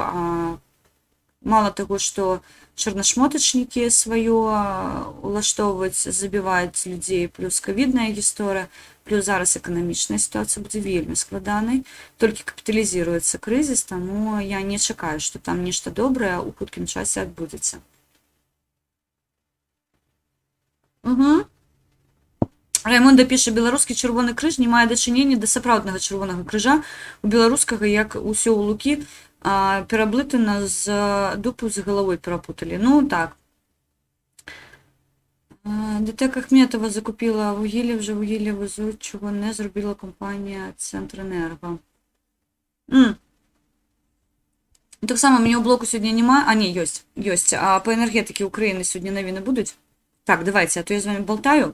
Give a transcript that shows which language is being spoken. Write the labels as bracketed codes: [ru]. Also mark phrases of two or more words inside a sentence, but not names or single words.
[be] Мало таго, што чорнашмотачнікі сваё улаштоўваюць, забіваюць людзей, плюс ковідная гісторыя, плюс зараз эканамічная сітуацыя будзе вельмі складанай, толькі капіталізіруецца крызіс, таму я не чакаю, што там нешта добрае ў хуткім часе адбудзецца. Раймонда піша, беларускі чырвоны крыж не мае дачынення да сапраўднага чырвонага крыжа, у беларускага, як усё ў лукі, пераблытана з дупу з галавой перапуталі. Ну, так. [uk] ДТЕК Ахметова закупила вугілля, вже вугілля везуть, чого не зробила компанія Центренерго. Так само, мені у блоку сьогодні немає. [be] А, ні, ёсць. [uk] А по енергетиці України сьогодні новини будуть? Так, давайте, а то я з вами болтаю.